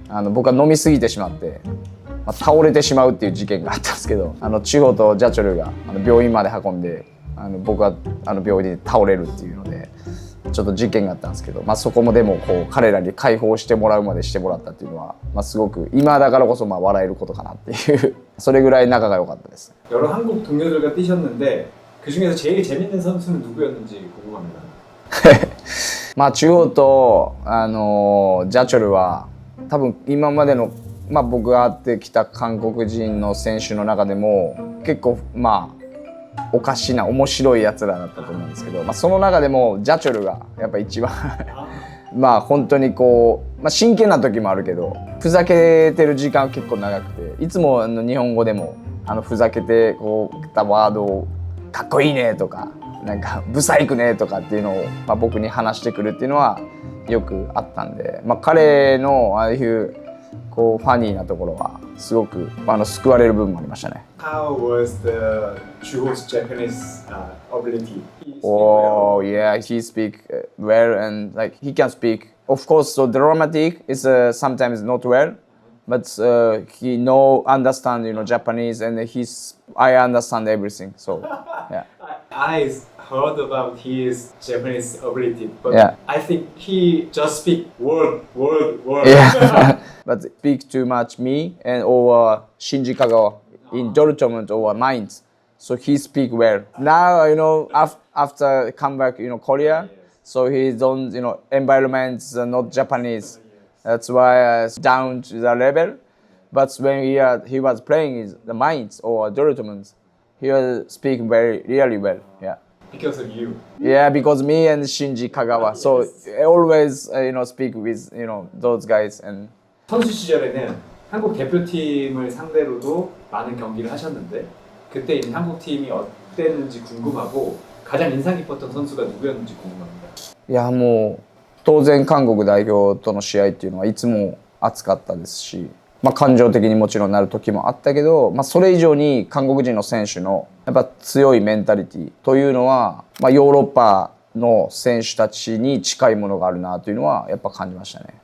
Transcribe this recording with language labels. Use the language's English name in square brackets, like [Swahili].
[Japanese] 僕が飲みすぎてしまって倒れてしまうっていう事件があったんですけど、チホとジャチョルが病院まで運んで僕が病院で倒れるっていうのでちょっと事件があったんですけど、そこもでも彼らに解放してもらうまでしてもらったっていうのは、すごく今だからこそ笑えることかなっていうそれぐらい仲が良かったです。 [Korean] 여러 한국 동료들과 뛰셨는데 그 중에서 제일 재밌는 선수는 누구였는지 궁금합니다. [Japanese] 中央とジャチョルは多分今までの僕が会ってきた韓国人の選手の中でも結構おかしな面白いやつらだったと思うんですけど、その中でもジャチョルがやっぱ一番本当に真剣な時もあるけどふざけてる時間は結構長くて、いつも日本語でもふざけてたワードをかっこいいねとかブサイクねとかっていうのを僕に話してくるっていうのはよくあったんで、彼のああいうファニーなところはすごく救われる部分もありましたね。 [English] How was the Juho's Japanese ability? Oh yeah, he speak well and he can speak. Of course, so dramatic is sometimes not well, but he understand Japanese and I understand everything. So yeah. I heard about his Japanese ability, but Yeah. I think he just speak word. Yeah. But speak too much me and over Shinji Kagawa in Dortmund or Mainz. So he speak well. Now after come back Korea, so his own environments are not Japanese. That's why I was down to the level. But when he was playing in the Mainz or Dortmund, he was speaking really well. Yeah. Because of you. Yeah, because me and Shinji Kagawa. So I always speak with those guys and. [Korean] 선수 시절에는 한국 대표팀을 상대로도 많은 경기를 하셨는데 그때 이제 한국 팀이 어땠는지 궁금하고 가장 인상 깊었던 선수가 누구였는지 궁금합니다. [Japanese] いやもう当然韓国代表との試合っていうのはいつも熱かったですし、感情的にもちろんなる時もあったけど、それ以上に韓国人の選手のやっぱ強いメンタリティというのは、ヨーロッパの選手たちに近いものがあるなというのはやっぱ感じましたね。